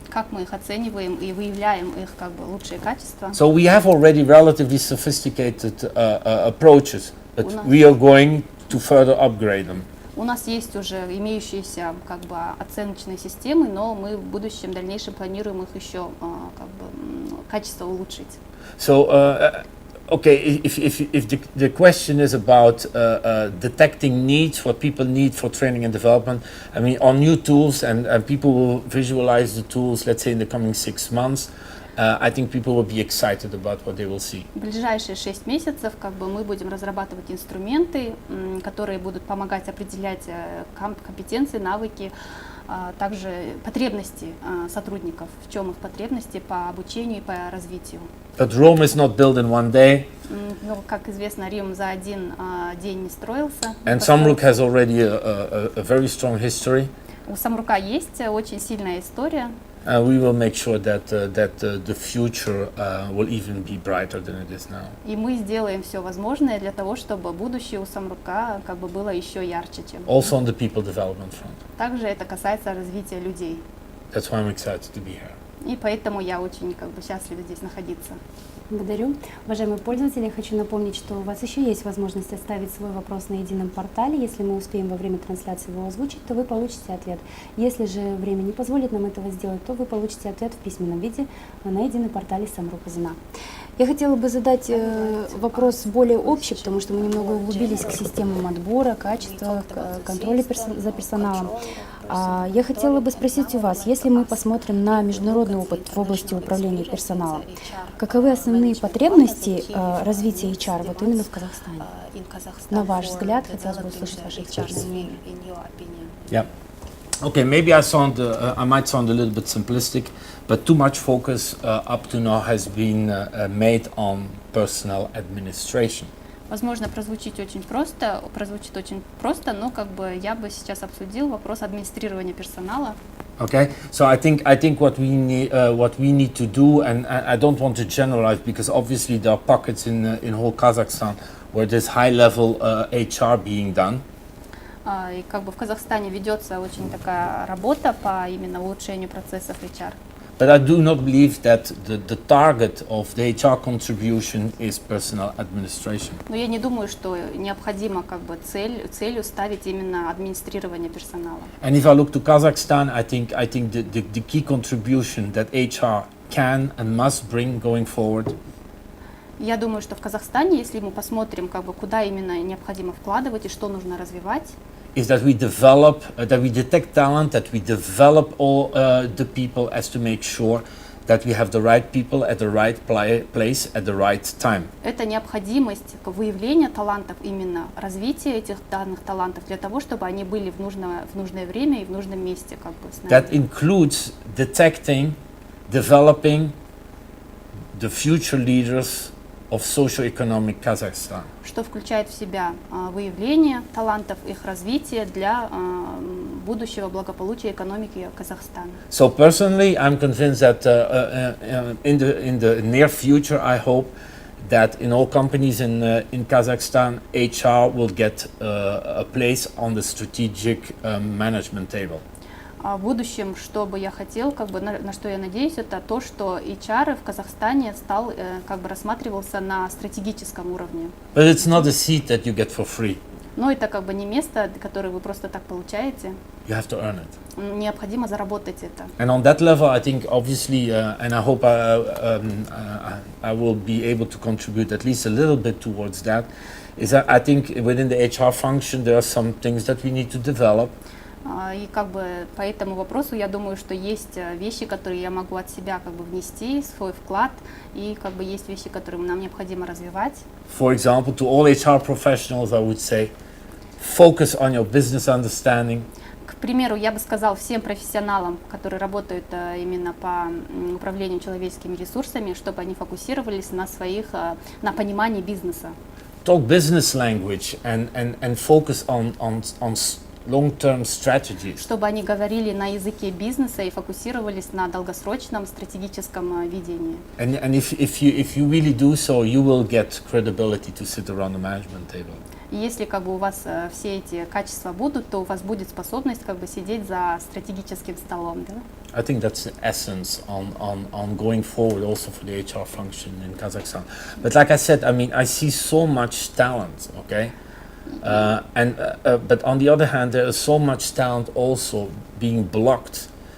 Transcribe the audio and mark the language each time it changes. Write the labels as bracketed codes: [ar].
[ru] как мы их оцениваем и выявляем их как бы лучшие качества. [en] So we have already relatively sophisticated approaches, but we are going to further upgrade them. [ru] У нас есть уже имеющиеся как бы оценочные системы, но мы в будущем, дальнейшем планируем их еще как бы качество улучшить. [en] So, okay, if the question is about detecting needs, what people need for training and development, I mean, on new tools, and people will visualize the tools, let's say, in the coming 6 months, I think people will be excited about what they will see. [ru] В ближайшие 6 месяцев как бы мы будем разрабатывать инструменты, которые будут помогать определять компетенции, навыки, также потребности сотрудников, в чем их потребности по обучению и по развитию. [en] But Rome is not built in one day. [ru] Ну, как известно, Рим за один день не строился. [en] And Samruk has already a very strong history. [ru] У Самрука есть очень сильная история. [en] We will make sure that the future will even be brighter than it is now. [ru] И мы сделаем все возможное для того, чтобы будущее у Самрука как бы было еще ярче, чем. [en] Also on the people development front. [ru] Также это касается развития людей. [en] That's why I'm excited to be here. [ru] И поэтому я очень как бы счастлива здесь находиться. Благодарю. Уважаемые пользователи, я хочу напомнить, что у вас еще есть возможность оставить свой вопрос на едином портале. Если мы успеем во время трансляции его озвучить, то вы получите ответ. Если же время не позволит нам этого сделать, то вы получите ответ в письменном виде на едином портале Самрук-Казана. Я хотела бы задать вопрос более общий, потому что мы немного углубились к системам отбора, качества, контроля за персоналом. Я хотела бы спросить у вас, если мы посмотрим на международный опыт в области управления персоналом, каковы основные потребности развития HR вот именно в Казахстане? На ваш взгляд, хотелось бы услышать ваши экспертные. [en] Yeah. Okay, maybe I might sound a little bit simplistic, but too much focus up to now has been made on personnel administration. [ru] Возможно, прозвучит очень просто, но как бы я бы сейчас обсудил вопрос администрирования персонала. [en] Okay, so I think what we need to do, and I don't want to generalize because obviously there are pockets in whole Kazakhstan where there's high-level HR being done. [ru] И как бы в Казахстане ведется очень такая работа по именно улучшению процессов HR. [en] But I do not believe that the target of the HR contribution is personnel administration. [ru] Но я не думаю, что необходимо как бы целью ставить именно администрирование персонала. [en] And if I look to Kazakhstan, I think the key contribution that HR can and must bring going forward. [ru] Я думаю, что в Казахстане, если мы посмотрим, как бы куда именно необходимо вкладывать и что нужно развивать, [en] is that we develop, that we detect talent, that we develop all the people as to make sure that we have the right people at the right place at the right time. [ru] Это необходимость выявления талантов, именно развития этих данных талантов для того, чтобы они были в нужное время и в нужном месте, как бы. [en] That includes detecting, developing the future leaders of socio-economic Kazakhstan. [ru] Что включает в себя выявление талантов, их развитие для будущего благополучия экономики Казахстана. [en] So personally, I'm convinced that in the near future, I hope that in all companies in Kazakhstan, HR will get a place on the strategic management table. [ru] В будущем, что бы я хотел, как бы на что я надеюсь, это то, что HR в Казахстане стал, как бы рассматривался на стратегическом уровне. [en] But it's not a seat that you get for free. [ru] Но это как бы не место, которое вы просто так получаете. [en] You have to earn it. [ru] Необходимо заработать это. [en] And on that level, I think obviously, and I hope I will be able to contribute at least a little bit towards that, is that I think within the HR function there are some things that we need to develop. [ru] И как бы по этому вопросу я думаю, что есть вещи, которые я могу от себя как бы внести, свой вклад, и как бы есть вещи, которые нам необходимо развивать. [en] For example, to all HR professionals, I would say, focus on your business understanding. [ru] К примеру, я бы сказал всем профессионалам, которые работают именно по управлению человеческими ресурсами, чтобы они фокусировались на понимании бизнеса. [en] Talk business language and focus on long-term strategies. [ru] Чтобы они говорили на языке бизнеса и фокусировались на долгосрочном стратегическом видении. [en] And if you really do so, you will get credibility to sit around the management table. [ru] И если как бы у вас все эти качества будут, то у вас будет способность как бы сидеть за стратегическим столом, да? [en] I think that's the essence on going forward also for the HR function in Kazakhstan. But like I said, I mean, I see so much talent, okay? But on the other hand, there is so much talent also being blocked.